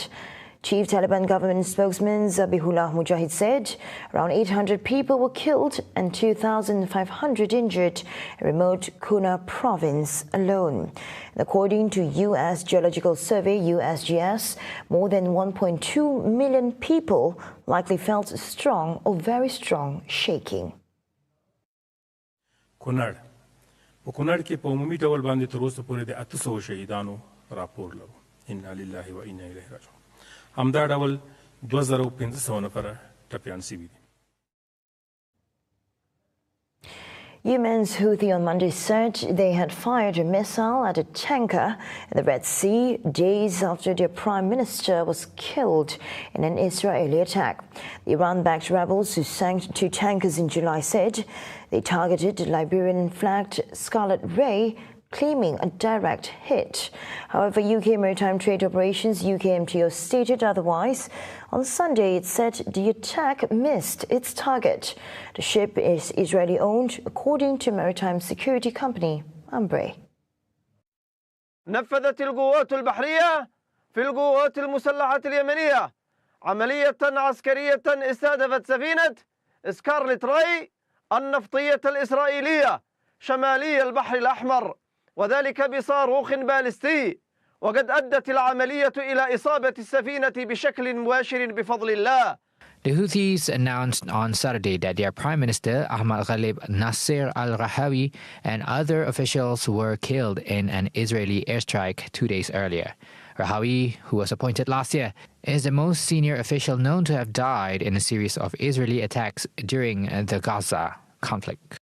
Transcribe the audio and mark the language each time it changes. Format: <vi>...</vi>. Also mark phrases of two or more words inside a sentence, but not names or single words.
<en>Chief Taliban government spokesman Zabihullah Mujahid said around 800 people were killed and 2,500 injured in remote Kunar province alone. And according to U.S. Geological Survey (USGS), more than 1.2 million people likely felt strong or very strong shaking.</en> <ps>Kunar کې په عمومي ډول باندې تر اوسه پورې د 800 شهیدانو راپور لرو.</ps> <ar>انا لله و انا الیه راجعون.</ar> <ps>همدا ډول 2500 نفر ټپیان شوي دي.</ps> <en>Yemen's Houthi on Monday said they had fired a missile at a tanker in the Red Sea days after their prime minister was killed in an Israeli attack. The Iran-backed rebels who sank 2 tankers in July said they targeted the Liberian-flagged Scarlet Ray, claiming a direct hit. However, UK Maritime Trade Operations (UKMTO) stated otherwise. On Sunday, it said the attack missed its target. The ship is Israeli-owned, according to maritime security company Ambre.</en> <ar>نفذت القوات البحرية في القوات المسلحة اليمنية عملية عسكرية استهدفت سفينة سكارلت راي النفطية الإسرائيلية شمالي البحر الأحمر، وذلك بصاروخ باليستي، وقد أدت العملية إلى إصابة السفينة بشكل مباشر بفضل الله.</ar> <en>The Houthis announced on Saturday that their Prime Minister Ahmad Ghalib Nasser al-Rahawi and other officials were killed in an Israeli airstrike 2 days earlier. Rahawi, who was appointed last year, is the most senior official known to have died in a series of Israeli attacks during the Gaza conflict.</en>